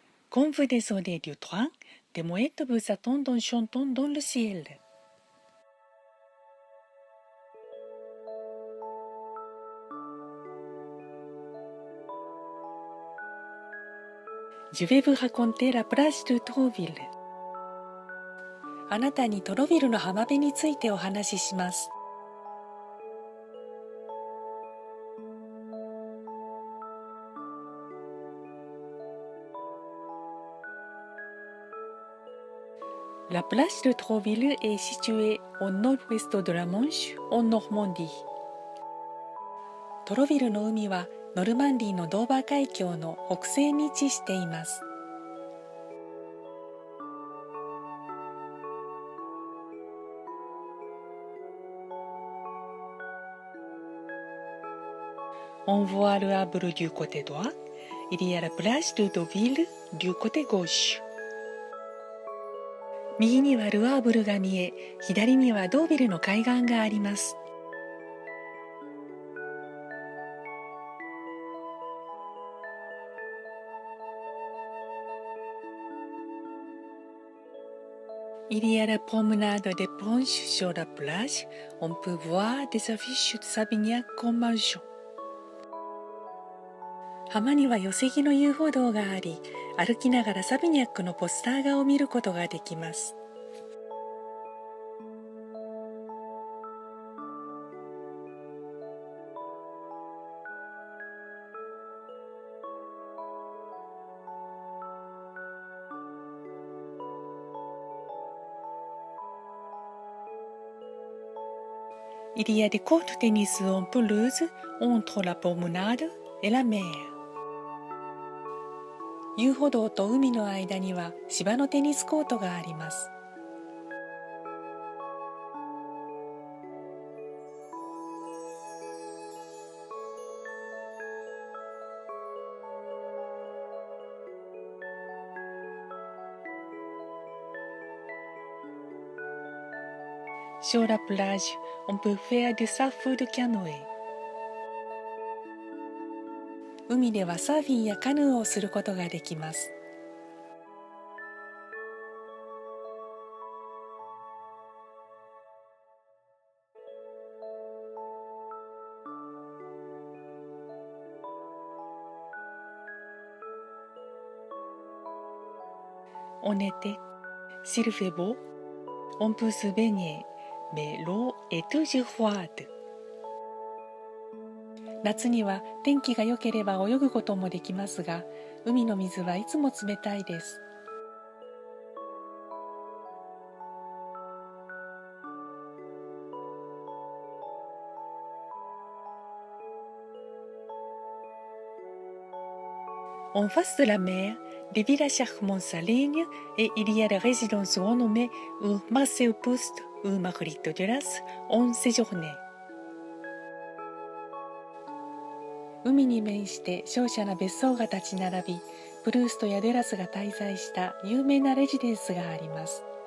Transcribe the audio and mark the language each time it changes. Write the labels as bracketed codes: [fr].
[fr] Quand vous descendez du train, des mouettes vous attendent en chantant dans le ciel. Je vais vous raconter la plage de Trouville. [ja] あなたにトロビルの浜辺についてお話しします。 [fr] La plage de Trouville est située au nord-ouest de la Manche, en Normandie. [ja] トロビルの海はノルマンディのドーバー海峡の北西に位置しています。 [fr] On voit le Havre du côté droit, il y a la plage de Deauville du côté gauche. [ja] 右にはルアーブルが見え、左にはドービルの海岸があります。 [fr] Il y a la promenade des planches sur la plage, on peut voir des affiches de Savignac comme marchand. [ja] 浜には寄せ木の遊歩道があり、歩きながらサビニャックのポスター画を見ることができます。 [fr] Il y a des courts tennis en pelouse entre la promenade et la mer. [ja] 遊歩道と海の間には芝のテニスコートがあります。 [fr] Sur la plage, on peut faire du surf de canoë. [ja] 海ではサーフィンやカヌーをすることができます。 [fr] En été, s'il fait beau, on peut se baigner, mais l'eau est toujours froide. [ja] 夏には天気が良ければ泳ぐこともできますが、海の水はいつも冷たいです。 [fr] En face de la mer, des villas charmantes s'alignent et il y a des résidences renommées où Marcel Proust ou Marguerite Duras ont séjourné. [ja] 海に面して瀟洒な別荘が立ち並び、プルーストやデュラスが滞在した有名なレジデンスがあります。